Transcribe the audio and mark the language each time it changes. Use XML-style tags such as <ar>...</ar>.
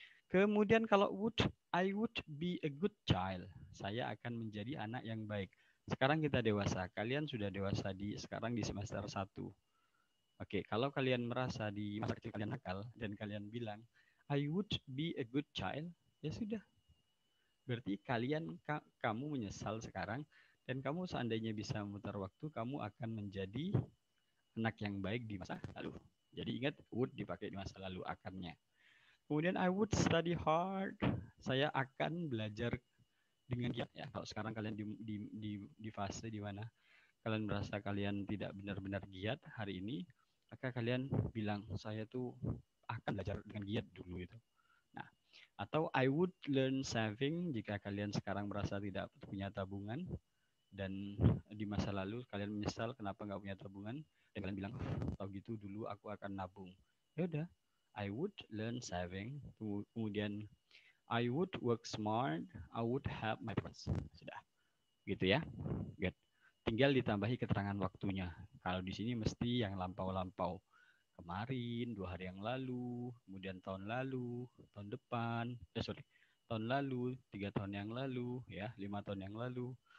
<id>Kemudian kalau</id> <en>would, I would be a good child.</en> <id>Saya akan menjadi anak yang baik. Sekarang kita dewasa. Kalian sudah dewasa sekarang di semester 1. Kalau kalian merasa di masa kecil kalian nakal dan kalian bilang,</id> <en>I would be a good child,</en> <id>ya sudah. Berarti kamu menyesal sekarang dan kamu seandainya bisa memutar waktu, kamu akan menjadi anak yang baik di masa lalu. Jadi ingat, would dipakai di masa lalu akarnya. Kemudian</id> <en>I would study hard.</en> <id>Saya akan belajar dengan giat ya. Kalau sekarang kalian di fase di mana kalian merasa kalian tidak benar-benar giat hari ini, maka kalian bilang saya tuh akan belajar dengan giat dulu itu. Nah, atau</id> <en>I would learn saving</en> <id>jika kalian sekarang merasa tidak punya tabungan dan di masa lalu kalian menyesal kenapa nggak punya tabungan dan kalian bilang, tahu gitu dulu aku akan nabung. Ya udah,</id> <en>I would learn saving.</en> <id>Kemudian</id> <en>I would work smart. I would help my friends.</en> <id>Sudah, gitu ya.</id> <en>Good.</en> <id>Tinggal ditambahi keterangan waktunya. Kalau di sini mesti yang lampau-lampau. Kemarin, 2 hari yang lalu, kemudian tahun lalu, tahun depan, tahun lalu, 3 tahun yang lalu, ya, 5 tahun yang lalu.</id>